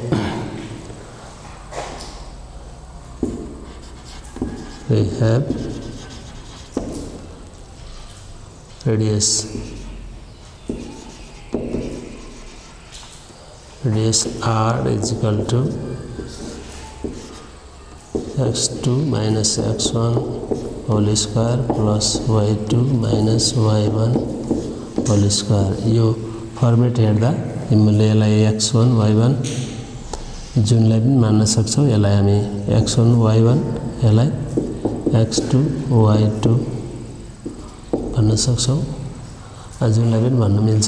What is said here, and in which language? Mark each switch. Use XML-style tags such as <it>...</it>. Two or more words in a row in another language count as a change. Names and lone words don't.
<en>We have radius r is equal to x2 minus x1 whole square plus y2 minus y1 whole square।</en> <ne>यो फर्मेट हेर्दा तिमीले यसलाई x1 y1 जुनलाई पनि मान्न सक्छौ, यसलाई हामी x1 y1 यसलाई x2 y2 भन्न सक्छौ, जुनलाई पनि भन्न मिल्छ।</ne>